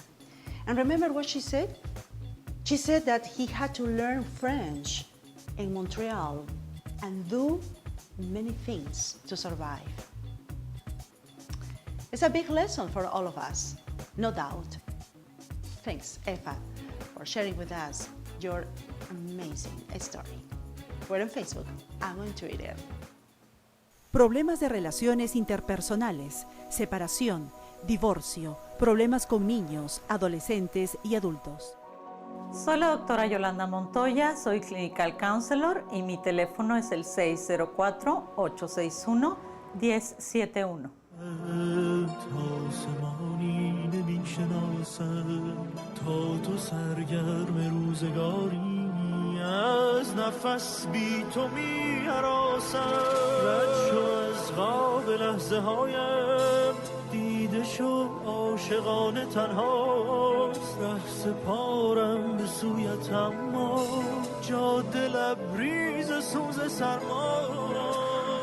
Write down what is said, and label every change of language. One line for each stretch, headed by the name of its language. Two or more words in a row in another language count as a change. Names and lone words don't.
English: And remember what she said? She said that he had to learn French in Montreal and do many things to survive. It's a big lesson for all of us, no doubt. Thanks, Effat, for sharing with us your amazing story. We're on Facebook, I'm on Twitter.
Spanish: Problemas de relaciones interpersonales, separación, divorcio, problemas con niños, adolescentes y adultos. Soy la doctora Yolanda Montoya, soy
English: Clinical Counselor
Spanish: y mi teléfono es el 604-861-1071.
Persian: آسمانی نمی‌شناسم تا تو سرگرم روزگاری از نفس بی تو می‌هراسم رد شو از خواب لحظه هایم دیده شو عاشقانه تنهاست ره سپارم به سویت اما جاده لبریز سوز سرما